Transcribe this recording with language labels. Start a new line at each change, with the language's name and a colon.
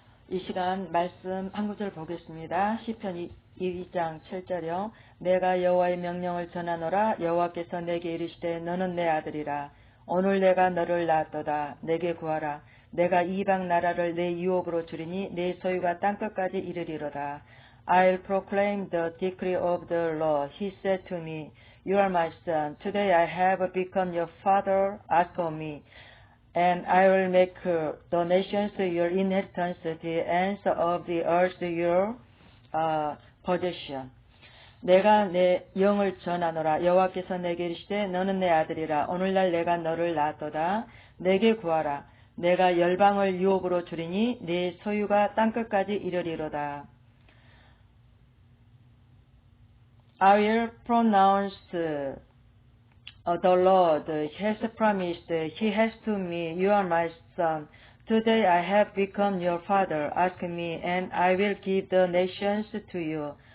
Korean: 이 시간 말씀 한 구절 보겠습니다. 시편 2장 7절이요. 내가 여호와의 명령을 전하노라. 여호와께서 내게 이르시되 너는 내 아들이라. 오늘 내가 너를 낳았도다. 내게 구하라. 내가 이방 나라를 내 유업으로 주리니 내 소유가 땅끝까지 이르리로다.
English: I'll proclaim the decree of the Lord. He said to me, You are my son. Today I have become your father. Ask of me. And I will make the nations your inheritance, the ends of the earth your possession.
Korean: 내가 내 영을 전하노라. 여호와께서 내게 이르시되 너는 내 아들이라. 오늘날 내가 너를 낳았도다. 내게 구하라. 내가 열방을 유업으로 주리니 네 소유가 땅끝까지 이르리로다.
English: I will pronounce the Lord has promised, He has to me, You are my son. Today I have become your father. Ask me, and I will give the nations to you.